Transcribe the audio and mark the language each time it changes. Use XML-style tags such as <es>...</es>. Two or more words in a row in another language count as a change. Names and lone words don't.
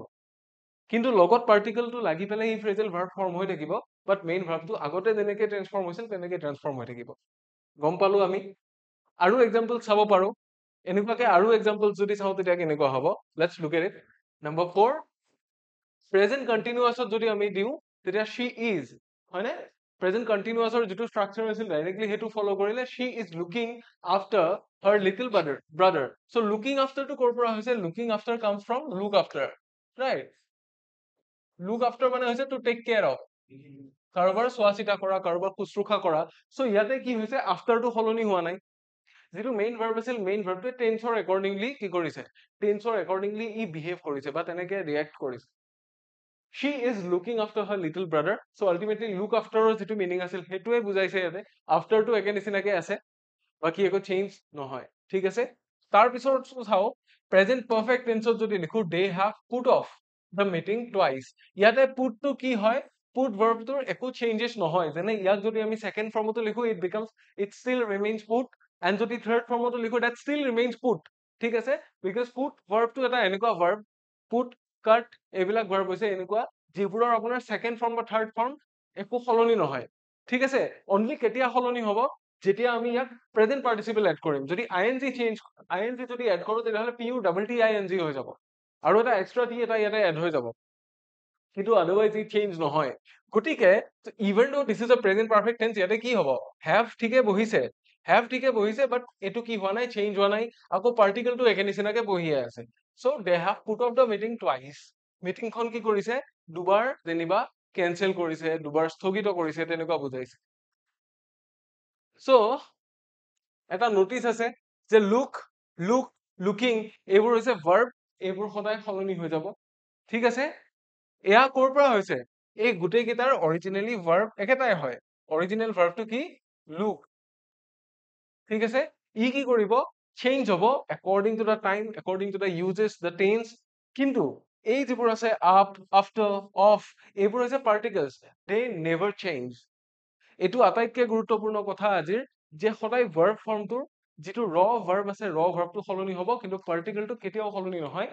<as>কিন্তু লগত পাৰ্টিকলটো লাগি পেলাই এই</as> <en>phrasal verb form</en> <as>হৈ থাকিব,</as> <en>but main verbটো</en> <as>আগতে যেনেকে ট্ৰান্সফৰ্ম হৈছিল তেনেকে ট্ৰান্সফৰ্ম হৈ থাকিব। গম পালো আমি। আৰু এক্সাম্পল চাব পাৰো, এনেকুৱাকে আৰু এক্সাম্পল যদি চাওঁ তেতিয়া কেনেকুৱা হ'ব,</as> <en>let's look at it.</en> <as>নম্বৰ 4, প্ৰেজেন্ট কন্টিনিউয়াছত যদি আমি দিওঁ তেতিয়া</as> <en>she is,</en> <as>হয়নে, প্ৰেজেন্ট কন্টিনিউয়াছৰ যিটো ষ্ট্ৰাকচাৰ আছিল ডাইৰেক্টলি সেইটো ফলো কৰিলে</as> <en>she is looking after her little brother. So looking after</en> <as>টো ক'ৰ পৰা হৈছে,</as> <en>looking after comes from look after, right? look after</en> <as>মানে হৈছে</as> <en>to take care of,</en> <as>কাৰোবাৰ চোৱা চিতা কৰা, কাৰোবাৰ শুশ্ৰূষা কৰা। so ইয়াতে কি হৈছে, after টো সলনি হোৱা নাই। যিটো</as> <en>main verb</en> <as>আছিল,</as> <en>main verbটোৱে tenseৰ accordingly</en> <as>কি কৰিছে,</as> <en>tenseৰ accordingly</en> <as>ই বিহেভ কৰিছে বা তেনেকে ৰিয়েক্ট কৰিছে।</as> <en>she is looking after her little brother. So ultimately look after</en> <as>ৰ যিটো মিনিং আছিল সেইটোৱে বুজাইছে ইয়াতে, after টো একে নিচিনাকে আছে, বাকি একো চেঞ্জ নহয়। ঠিক আছে, তাৰ পিছত চাও,</as> <en>present perfect tenseত</en> <as>যদি লিখো,</as> <en>they have put off the meeting twice,</en> <as>ইয়াতে put টো কি হয়, put ভাৰ্বটোৰ একো চেঞ্জেছ নহয়। যেনে ইয়াক যদি আমি সেকেন্ড ফৰ্মতো লিখো,</as> <en>it becomes, it still remains put, and</en> <as>যদি থাৰ্ড ফৰ্মতো লিখো,</as> <en>that still remains put।</en> <as>ঠিক আছে,</as> <en>because put verbটো</en> <as>এটা এনেকুৱা ভাৰ্ব, put, cut এইবিলাক ভাৰ্ব হৈছে এনেকুৱা যিবোৰৰ আপোনাৰ</as> <en>second form</en> <as>বা</as> <en>third form</en> <as>একো সলনি নহয়। ঠিক আছে, অনলি কেতিয়া সলনি হ'ব, যেতিয়া আমি ইয়াক</as> <en>present participle add</en> <as>কৰিম। যদি আইএনজি যদি এড কৰো তেতিয়াহ'লে</as> <en>p u double t ing</en> <as>হৈ যাব, আৰু এটা</as> <en>extra t</en> <as>এটা ইয়াতে এড হৈ যাব, কিন্তু আদাৰৱাইজ ই চেঞ্জ নহয়। গতিকে</as> <en>even though this is a present perfect tense,</en> <as>ইয়াতে কি হ'ব, হেভ ঠিকে বহিছে, বাট এইটো কি হোৱা নাই, চেঞ্জ হোৱা নাই, আকৌ পাৰ্টিকলটো একে নিচিনাকে বহিয়ে আছে।</as> <en>so they have put off the meeting twice,</en> <as>মিটিংখন কি কৰিছে, দুবাৰ যেনিবা কেনচেল কৰিছে, দুবাৰ স্থগিত কৰিছে, তেনেকুৱা বুজাইছে। চ' এটা নটিচ আছে যে লুকিং এইবোৰ হৈছে ভাৰ্ব, এইবোৰ সদায় সলনি হৈ যাব। ঠিক আছে, এয়া ক'ৰ পৰা হৈছে, এই গোটেই কেইটাৰ অৰিজিনেলি ভাৰ্ব একেটাই হয়। অৰিজিনেল ভাৰ্বটো কি, লুক। ঠিক আছে, ই কি কৰিব, চেঞ্জ হ'ব</as> <en>according to the time, according to the usages, the tense.</en> <as>কিন্তু এই যিবোৰ আছে আপ, আফটাৰ, অফ, এইবোৰ হৈছে পাৰ্টিকলছ,</as> <en>they never change.</en> <as>এইটো আটাইতকৈ গুৰুত্বপূৰ্ণ কথা আজিৰ, যে সদায় ভাৰ্ব ফৰ্মটোৰ যিটো ৰ ভাৰ্ব আছে, ৰ ভাৰ্বটো সলনি হ'ব, কিন্তু পাৰ্টিকলটো কেতিয়াও সলনি নহয়।</as>